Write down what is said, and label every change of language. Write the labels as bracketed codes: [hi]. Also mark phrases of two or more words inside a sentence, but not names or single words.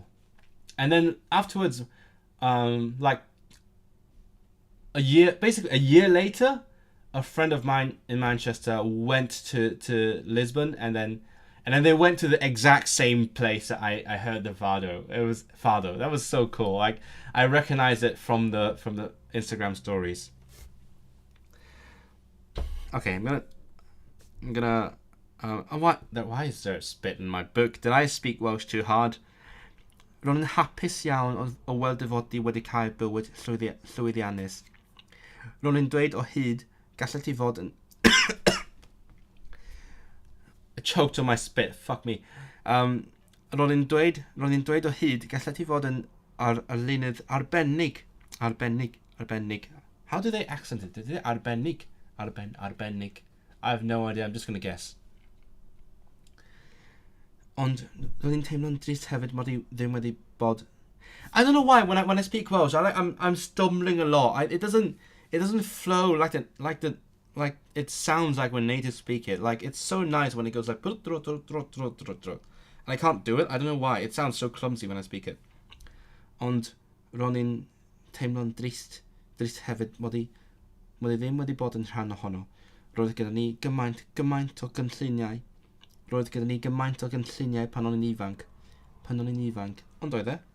[en] And then afterwards, like a year later, a friend of mine in Manchester went to Lisbon, and then they went to the exact same place that I heard the fado. It was fado. That was so cool. Like, I recognized it from the Instagram stories. Okay, I'm gonna why is there spit in my book? Did I speak Welsh too hard? [cy] Ro'n yn hapus iawn o weld dy fod di wedi cael bywyd llwyddiannus. Ro'n yn dweud o hyd gallai ti fod yn... [en] I choked on my spit, fuck me. [cy] Ro'n yn dweud o hyd gallai ti fod yn arlunydd arbennig. Arbennig. [en] How do they accent it? Is it arbennig? [cy] Arbennig. [en] I have no idea, I'm just going to guess. [cy] Ond ro'n i'n teimlo'n drist hefyd mod I ddim wedi bod... [en] I don't know why when I speak Welsh I'm stumbling a lot. It doesn't flow like it sounds like when natives speak it. Like, it's so nice when it goes like and I can't do it. I don't know why. It sounds so clumsy when I speak it. [cy] Ond ro'n i'n teimlo'n drist hefyd mod I ddim wedi bod yn rhan ohono. Roedd gyda ni gymaint o gynlluniau. Roedd gyda ni gymaint o gynlluniau pan o'n i'n ifanc. Ond oedd e?